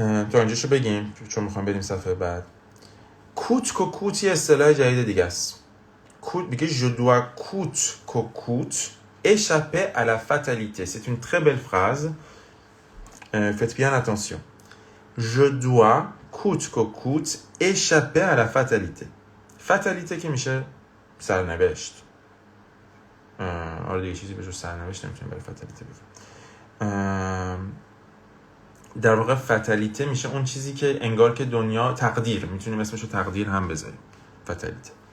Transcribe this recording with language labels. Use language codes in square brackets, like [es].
[fa] تا اینجاشو بگیم چون میخوام بریم صفحه بعد. کوت کوت یه اصطلاح جدید دیگه است. میگه [fr] je dois coûte échapper à la fatalité. C'est une très belle phrase. Faites bien attention. Je dois coûte échapper à la fatalité. [fa] fatalité که میشه سرنوشت. آره دیگه چیزی به جز سرنوشت نمیتونیم برای fatalité بگیم. در واقع fatalité میشه اون چیزی که انگار که دنیا تقدیر، میتونیم اسمشو تقدیر هم بذاریم. [fr] fatalité.